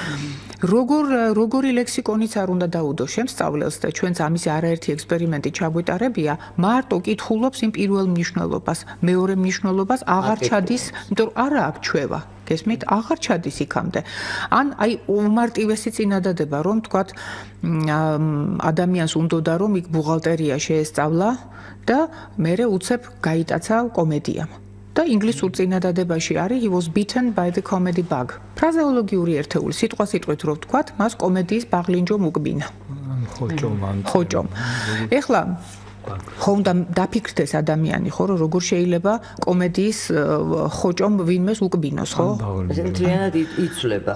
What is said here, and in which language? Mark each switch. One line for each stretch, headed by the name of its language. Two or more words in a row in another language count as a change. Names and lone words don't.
Georgian: როგორი ლექსიკონიც არ უნდა დაუდო შემსწავლელს და ჩვენც ამის არაერთი ექსპერიმენტი ჩაგვიტარებია, მარტო კითხულობს იმ პირველ მნიშვნელობას, მეორე მნიშვნელობას აღარ ჩადის, იმიტომ რომ არა აქვს ჩვევა. გესმით, აღარ ჩადის იქამდე. ან აი უმარტივესი წინადადება, რომ თქვათ ადამიანს უნდოდა რომ იქ ბუღალტერია შეესწავლა და მერე უცებ გაიტაცა კომედია. და ინგლისურ წინადადებაში არის
English: he was bitten by the comedy bug.
Georgian: ფრაზეოლოგიური ერთეული, სიტყვით რო ვთქვათ, მას კომედიის ბაღლინჯო მუკბინა. ხოჭომ. ეხლა ხო უნდა დაფიქრდეს ადამიანი ხო რომ როგორ შეიძლება კომედიის ხოჭომ ვინმეს უკბინოს ხო ესე მთლიანად იცვლება